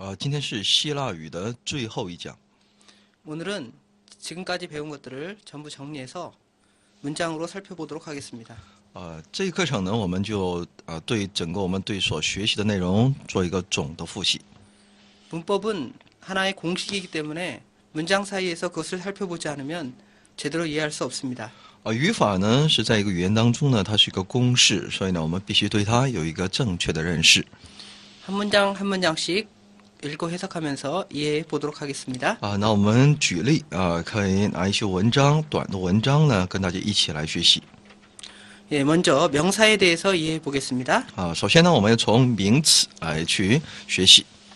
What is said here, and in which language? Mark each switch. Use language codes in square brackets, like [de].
[zh] 今天是希腊语的最后一讲。 [ko] 오늘은 지금까지 배운 것들을 전부 정리해서 문장으로 살펴보도록 하겠습니다. [zh] 这一课程呢，我们就对整个我们对所学习的内容做一个总的复习。 [ko] 문법은 하나의 공식이기 때문에 문장 사이에서 그것을 살펴보지 않으면 제대로 이해할 수 없습니다. [zh] 语法呢是在一个语言当中呢，它是一个公式，所以呢，我们必须对它有一个正确的认识。 [ko] 한 문장 한 문장씩 읽고 해석하면서 이해해 보도록 하겠습니다. [zh] 那我们举例可以拿一些文章，短的文章呢，跟大家一起来学习。 [ko] 예, 먼저 명사에 대해서 이해해 보겠습니다. [zh] 首先呢，我们要从名词来去学习。